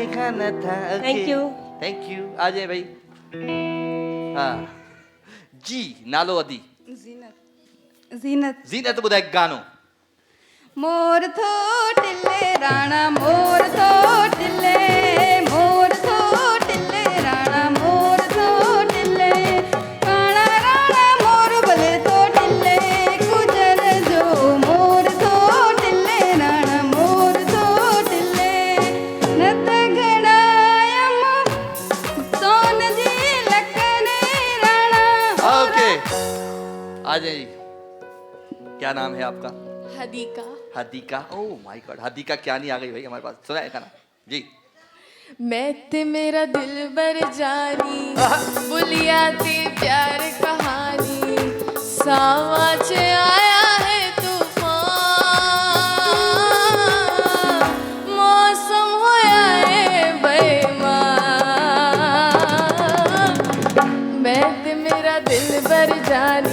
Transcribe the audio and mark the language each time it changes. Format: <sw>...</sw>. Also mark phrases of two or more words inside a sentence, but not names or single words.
<hi>जाना था।</hi> <en>Thank you. Thank you.</en> <hi>आ जाए भाई। हाँ जी,</hi> <sd>नालो अदी ज़ीनत जीनत ॿुधाए गानो। मोर थो टिले राणा मोर थो टिले मोर थो टिले राणा मोर थो टिले राणा राणा मोर भले थो टिले गुजर जो मोर थो टिले राणा मोर थो टिले नत घड़ायम सोन जी लकने राणा।</sd> <hi>ओके आ जाइए। क्या नाम है आपका? हदीका। हदीका।</hi> <en>Oh my God,</en> <hi>हदीका क्या नहीं आ गई भाई हमारे पास। सुनाए गाना जी।</hi> <pa>ਮੈਂ ਤੇ ਮੇਰਾ ਦਿਲ ਬਰ ਜਾਨੀ ਬੁਲਿਆ ਤੇ ਪਿਆਰ ਕਹਾਣੀ ਸਾਵਾ ਚ ਆਇਆ ਹੈ ਤੂਫ਼ਾਨ ਮੌਸਮ ਹੋਇਆ ਹੈ ਬੇਈਮਾਨ ਮੈਂ ਤੇ ਮੇਰਾ ਦਿਲ ਬਰ ਜਾਨੀ</pa>